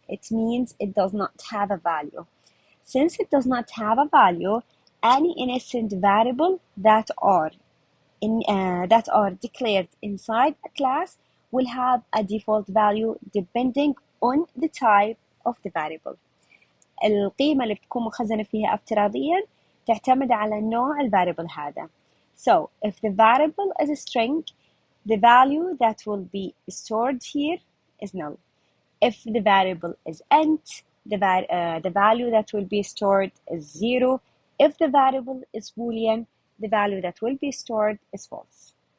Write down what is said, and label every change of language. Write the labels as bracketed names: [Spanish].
[English] It means it does not have a value. Since it does not have a value, any innocent variable that are declared inside a class will have a default value depending on the type of the variable. [Arabic] القيمة اللي بتكون مخزنة فيها افتراضيا تعتمد على نوع الفاريبل هذا. [English] So if the variable is a string, the value that will be stored here is null. If the variable is int, the value that will be stored is 0. If the variable is Boolean, the value that will be stored is false.